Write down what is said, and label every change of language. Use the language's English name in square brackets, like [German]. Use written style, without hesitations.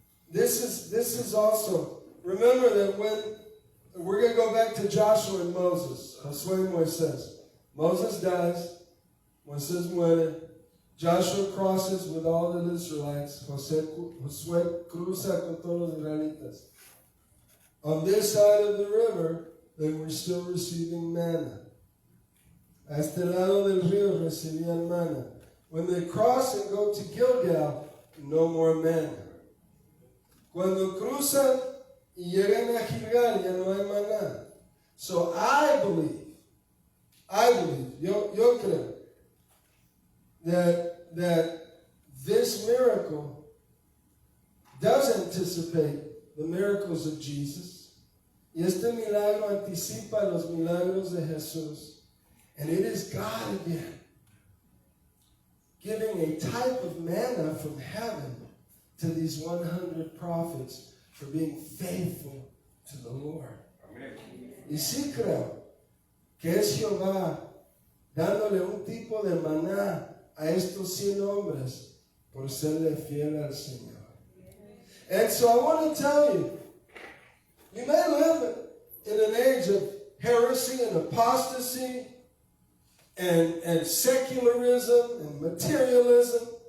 [English] This is also, remember that when, we're going to go back to Joshua and Moses, [Spanish] Josué y Moisés. [English] Moses dies, [Spanish] Moisés muere, [English] Joshua crosses with all the Israelites, [Spanish] Josué cruza con todos los israelitas. [English] On this side of the river, they were still receiving manna. [Spanish] A este lado del río recibían manna. [English] When they cross and go to Gilgal, no more manna. [Spanish] Cuando cruzan y llegan a Gilgal, ya no hay maná. [English] So I believe, [Spanish] yo creo, [English] that this miracle does anticipate the miracles of Jesus. [Spanish] Y este milagro anticipa los milagros de Jesús. [English] And it is God again giving a type of manna from heaven to these 100 prophets for being faithful to the Lord. Amen. [Spanish] Y sí creo que es Jehová dándole un tipo de maná a estos 100 hombres por serle fiel al Señor. [English] And so I want to tell you, you may live in an age of heresy and apostasy and secularism and materialism.